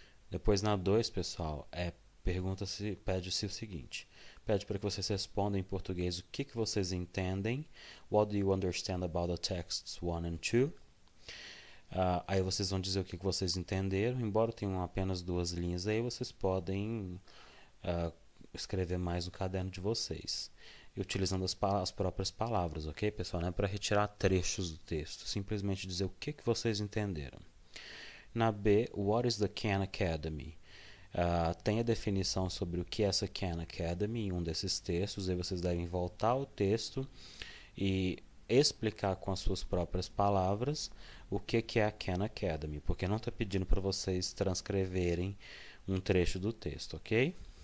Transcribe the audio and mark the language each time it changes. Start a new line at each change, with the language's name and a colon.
Portuguese: Depois na 2, pessoal, pede-se o seguinte, pede para que vocês respondam em português o que vocês entendem,
English: what do you understand about the texts 1 and 2,
Portuguese: aí vocês vão dizer o que vocês entenderam, embora tenham apenas 2 linhas aí, vocês podem escrever mais no caderno de vocês, e utilizando as próprias palavras, ok, pessoal? Não é para retirar trechos do texto, simplesmente dizer o que vocês entenderam.
English: Na B, what is the Khan Academy?
Portuguese: Tem a definição sobre o que é essa Khan Academy em um desses textos, aí vocês devem voltar ao texto e explicar com as suas próprias palavras o que é a Khan Academy, porque não está pedindo para vocês transcreverem um trecho do texto, ok?